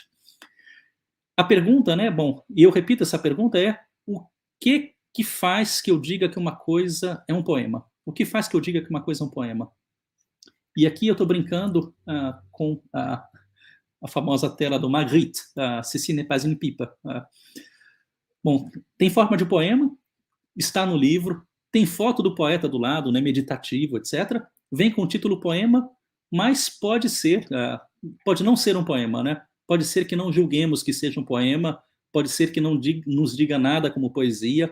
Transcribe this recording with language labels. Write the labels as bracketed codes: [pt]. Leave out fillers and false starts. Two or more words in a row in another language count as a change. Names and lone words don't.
[pt] A pergunta, né, bom, e eu repito essa pergunta, é o que faz que eu diga que uma coisa é um poema? O que faz que eu diga que uma coisa é um poema? E aqui eu estou brincando com a famosa tela do Magritte, Ceci n'est pas une pipe. Bom, tem forma de poema, está no livro, tem foto do poeta do lado, né, meditativo, etc. Vem com o título poema, mas pode pode não ser um poema, né? Pode ser que não julguemos que seja um poema, pode ser que não nos diga nada como poesia.